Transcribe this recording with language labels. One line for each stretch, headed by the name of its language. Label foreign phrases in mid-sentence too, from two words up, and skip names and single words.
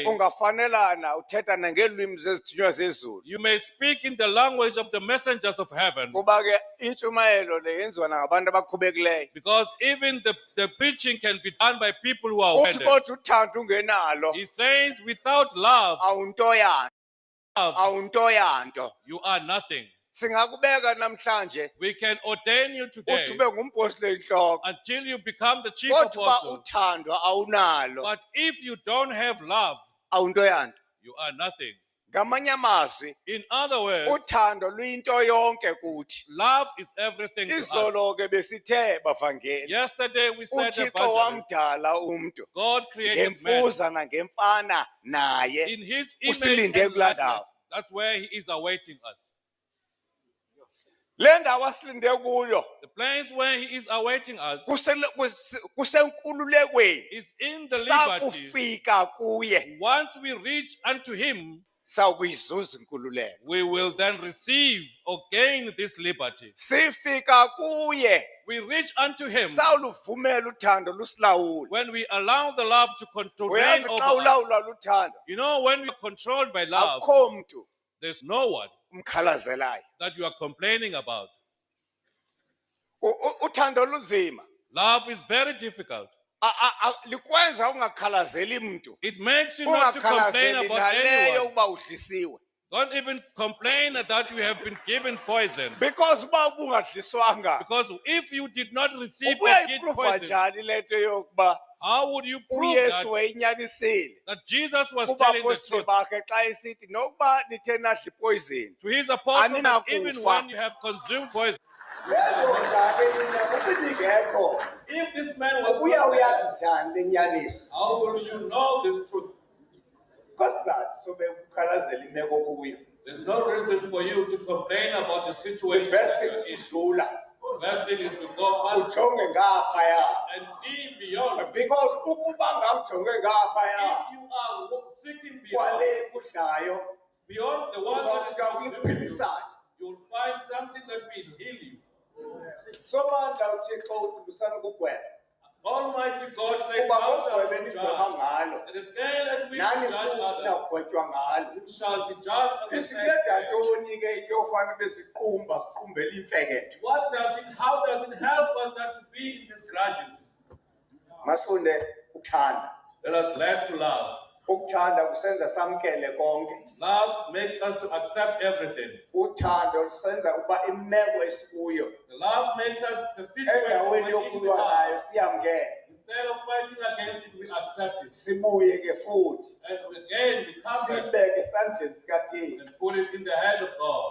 Xhosa: ungafanelana uthetha nangelwimi zezithunywa zezulu.
English: you may speak in the language of the messengers of heaven,
Xhosa: Kuba ke intshumayelo le yenziwa nangabantu abakhubekileyo.
English: because even the preaching can be done by people who are
Xhosa: Uthi
English: offended.
Xhosa: kodwa uthando ungenalo
English: He says without love,
Xhosa: awuntoyanto.
English: you are nothing.
Xhosa: Singakubeka namhlanje
English: We can ordain you today
Xhosa: uthi ube ngumpostile enhloko.
English: until you become the chief
Xhosa: Kodwa
English: apostle.
Xhosa: uthando awunalo,
English: But if you don't have love,
Xhosa: awuntoyanto.
English: you are nothing.
Xhosa: Ngamanye amazwi
English: In other words,
Xhosa: uthando luyinto yonke kuthi.
English: love is everything to us.
Xhosa: Izolo ke besithe bavangeli
English: Yesterday we said
Xhosa: uThixo
English: evangelist,
Xhosa: wamdala umuntu
English: God created man
Xhosa: ngemfuza nangemfana naye
English: in his image
Xhosa: usilinde
English: and
Xhosa: kulaa
English: likeness.
Xhosa: ndawo.
English: That's where he is awaiting us.
Xhosa: Le ndawo asilinde kuyo
English: The place where he is awaiting us
Xhosa: kusenkululekweni.
English: is in the liberty.
Xhosa: Sakufika kuye
English: Once we reach unto him,
Xhosa: sawukuyizuza inkululeko.
English: we will then receive or gain this liberty.
Xhosa: Sifika kuye
English: We reach unto him
Xhosa: sawuluvumela uthando lusilawule.
English: when we allow the love to control
Xhosa: Uyazi xa
English: over us.
Xhosa: ulawulwa luthando
English: You know, when we are controlled by love,
Xhosa: akukho mntu
English: there's no one
Xhosa: umkhalazelayo.
English: that you are complaining about.
Xhosa: Uthando lunzima.
English: Love is very difficult.
Xhosa: Likwenza ungakhalazeli mntu.
English: It makes you not to complain
Xhosa: Ungakhalazeli
English: about
Xhosa: naleyo
English: anyone.
Xhosa: uba udlisiwe.
English: Don't even complain that you have been given poison.
Xhosa: Because uba ubungadliswanga
English: Because if you did not receive or get
Xhosa: ubuyayiprova
English: poison,
Xhosa: njani lento yokuba
English: how would you prove
Xhosa: uYesu wayinyanisile
English: that Jesus was telling the
Xhosa: kubapostile
English: truth
Xhosa: bakhe xa esithi nokuba nithe nadla ipoyzini
English: to his apostles that
Xhosa: Aninakufa.
English: even when you have consumed poison? If this man was
Xhosa: ubuya uyazi njani lenyaniso
English: how will you know this truth?
Xhosa: kwasizathu sobe ukhalazela imeko kuyo.
English: There's no reason for you to complain about the The situation best that thing you're in.
Xhosa: is udlula.
English: The best thing is to go past
Xhosa: Ujonge ngaphaya.
English: and see beyond.
Xhosa: Because ukuba ngawujonge ngaphaya
English: If you are seeking
Xhosa: kwale
English: beyond,
Xhosa: kudlayo
English: the one that
Xhosa: uzawufika
English: is you,
Xhosa: kwiphilisayo.
English: you'll find something that will heal you.
Xhosa: Somandla uThixo uthi usanukugweba.
English: Almighty God says,
Xhosa: Kuba
English: "Thou shalt
Xhosa: ngogwebe
English: be
Xhosa: nigweba
English: judged."
Xhosa: ngalo.
English: And the scale at which
Xhosa: Nani
English: you judge
Xhosa: futhi
English: others,
Xhosa: nagwetywa ngalo.
English: you shall be judged on the same
Xhosa: Isinceda
English: scale.
Xhosa: ntoni ke into yofana besiqumba siqumbele imfeketho?
English: How does it help us not to be in these grudges?
Xhosa: Masunde uthanda.
English: Let us learn to love.
Xhosa: Ukuthanda kusenza samkele konke.
English: Love makes us to accept everything.
Xhosa: Uthando lusenza uba imeko esikuyo
English: The love makes us the situation
Xhosa: endaweni
English: we're in
Xhosa: yokulwa nayo siyamkele.
English: Instead of fighting against it, we accept it.
Xhosa: Sibuye ke futhi
English: And again, we come back
Xhosa: sibeke esandleni sikaThixo.
English: and put it in the hand of God.